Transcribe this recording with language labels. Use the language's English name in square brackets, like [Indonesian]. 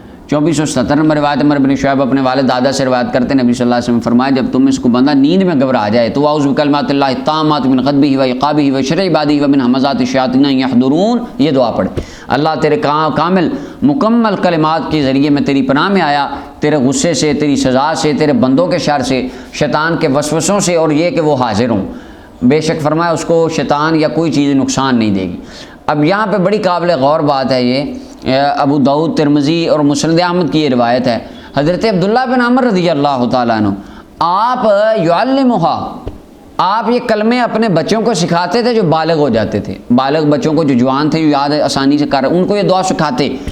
[Urdu] 2477 number روایت عمر بن شعیب اپنے والد دادا سے روایت کرتے ہیں، نبی صلی اللہ علیہ وسلم فرمایا جب تم اس کو بندہ نیند میں گھبرا جائے تو [Arabic] اعوذ بکلمات اللہ التامات من غضبہ و عقابہ و شر عبادہ و من ہمزات الشیاطین ان یحضرون، [Urdu] یہ دعا پڑھے. اللہ تیرے کامل مکمل کلمات کے ذریعے میں تیری پناہ میں آیا، تیرے غصے سے، تیری سزا سے، تیرے بندوں کے شر سے، شیطان کے وسوسوں سے، اور یہ کہ وہ حاضر ہوں. بے شک فرمایا اس کو شیطان یا کوئی چیز نقصان نہیں دے گی. اب یہاں پہ بڑی قابل غور بات ہے، یہ ابو داؤد، ترمذی اور مسند احمد کی یہ روایت ہے. حضرت عبداللہ بن عمر رضی اللہ تعالیٰ عنہ، آپ یعلمھا، آپ یہ کلمے اپنے بچوں کو سکھاتے تھے جو بالغ ہو جاتے تھے، بالغ بچوں کو جو جوان تھے، جو یاد آسانی سے کر رہے، ان کو یہ دعا سکھاتے.